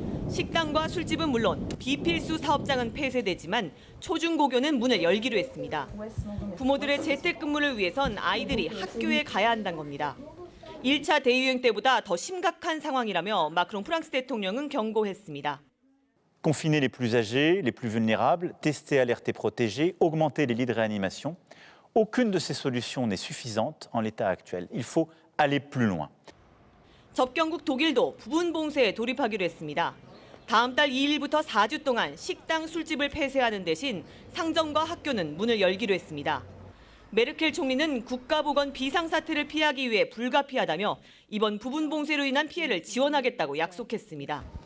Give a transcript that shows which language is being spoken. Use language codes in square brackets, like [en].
[ko] 식당과 술집은 물론 비필수 사업장은 폐쇄되지만 초중고교는 문을 열기로 했습니다. 부모들의 재택근무를 위해선 아이들이 학교에 가야 한다는 겁니다. 1차 대유행 때보다 더 심각한 상황이라며 마크롱 프랑스 대통령은 경고했습니다. [fr] Confiner les plus âgés, les plus vulnérables, tester, alerter, protéger, augmenter les lits de réanimation. Aucune de ces solutions n'est suffisante en l'état actuel. Il faut aller plus loin. [ko] 접경국 독일도 부분 봉쇄에 돌입하기로 했습니다. 다음 달 2일부터 4주 동안 식당, 술집을 폐쇄하는 대신 상점과 학교는 문을 열기로 했습니다. 메르켈 총리는 국가보건 비상사태를 피하기 위해 불가피하다며 이번 부분 봉쇄로 인한 피해를 지원하겠다고 약속했습니다.